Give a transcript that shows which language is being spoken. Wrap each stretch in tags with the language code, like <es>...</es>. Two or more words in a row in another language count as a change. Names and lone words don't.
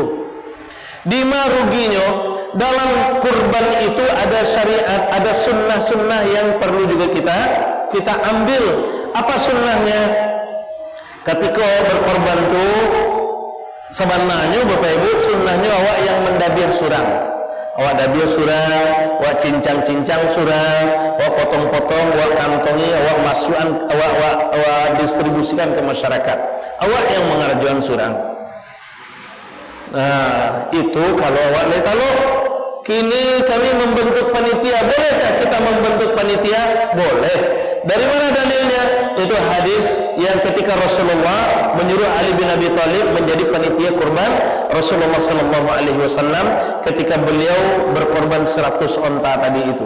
<id>Di mana ruginya? Dalam kurban itu ada syariat, ada sunnah-sunnah yang perlu juga kita ambil. Apa sunnahnya? Ketika berkorban tu sebenarnya Bapak Ibu, sunnahnya awak yang mendabir surang.</id> <min>Awak dabir surang, awak cincang-cincang surang,</min> <id>awak potong-potong, awak kantongi, awak masukkan, awak distribusikan ke masyarakat. Awak yang mengerjakan surang. Nah, itu kalau awak lihat. Kalau kini kami membentuk panitia, bolehkah kita membentuk panitia? Boleh. Dari mana dalilnya? Itu hadis yang ketika Rasulullah menyuruh Ali bin Abi Thalib menjadi panitia kurban Rasulullah</id> <ar>صلى الله عليه وسلم</ar> <id>ketika beliau berkorban 100 onta tadi itu.</id>